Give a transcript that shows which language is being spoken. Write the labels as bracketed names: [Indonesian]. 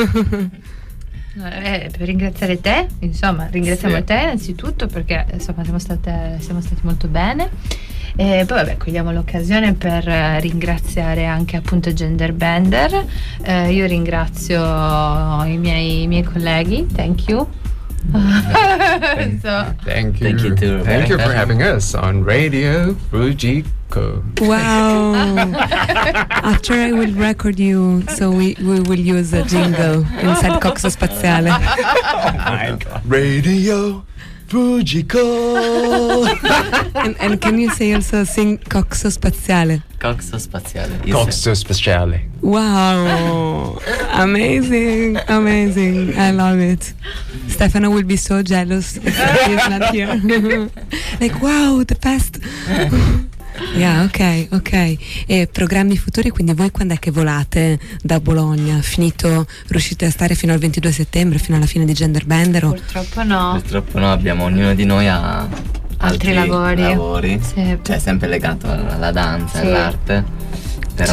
[Italian] Per ringraziare te, insomma, ringraziamo te innanzitutto, perché insomma siamo stati molto bene. E poi vabbè, cogliamo l'occasione per ringraziare anche appunto Gender Bender. Io ringrazio i miei colleghi. [English] Thank you. Thank you for having us on Radio Fujiko. Wow. After I will record you, so we will use a jingle inside Coxo Spaziale. Oh my God. Radio Fujiko. and can you say also sing Coxo Spaziale? Coxo Spaziale. Wow. Amazing. I love it. Stefano will be so jealous if he's not here. Like, wow, the best. Yeah, ok. [Italian] E programmi futuri, quindi voi quando è che volate da Bologna? Riuscite a stare fino al 22 settembre, fino alla fine di Gender Bender? Purtroppo no, abbiamo ognuno di noi a altri lavori. Sì. Cioè sempre legato alla danza, sì, all'arte, però